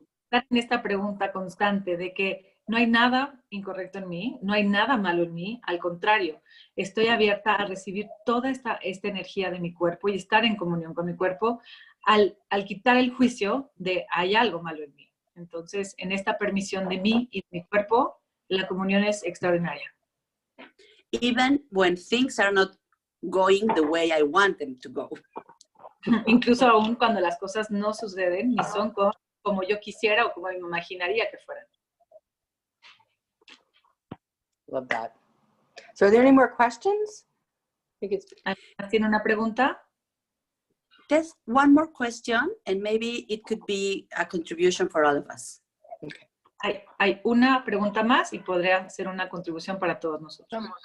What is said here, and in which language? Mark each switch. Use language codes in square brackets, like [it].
[es] En esta pregunta constante de que no hay nada incorrecto en mí, no hay nada malo en mí, al contrario, estoy abierta a recibir toda esta energía de mi cuerpo y estar en comunión con mi cuerpo al quitar el juicio de hay algo malo en mí. Entonces, en esta permisión de mí y de mi cuerpo, la comunión es extraordinaria. [en] Even when things are not going the way I want them to go. [es] Incluso aún cuando las cosas no suceden ni son como yo quisiera o como me imaginaría que fueran. [en] Love that. So are there any more questions? [es] ¿Tiene una pregunta? [en] There's one more question, and maybe it could be a contribution for all of us. Okay. [es] Hay una pregunta más y podría ser una contribución para todos nosotros.